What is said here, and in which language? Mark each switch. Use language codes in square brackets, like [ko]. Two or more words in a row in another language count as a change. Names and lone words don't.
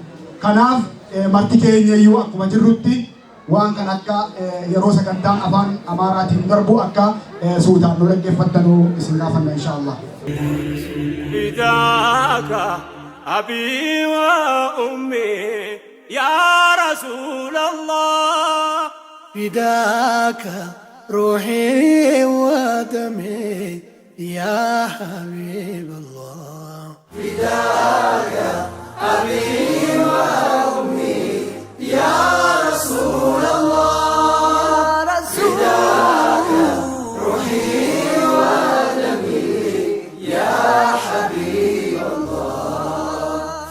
[om] Kanaaf marti keenya iyyuu akkuma jirrutti waan kan akka yeroo sagantaan afaan Amaaraatiin darbu akka suutaan nu dhaggeeffattanu isin gaafanna inshaallah. [ar] فداك أبي وأمي يا رسول الله. فداك روحي ودمي يا حبيب الله. فداك أبي وأمي يا رسول الله. فداك روحي ودمي يا حبيب الله.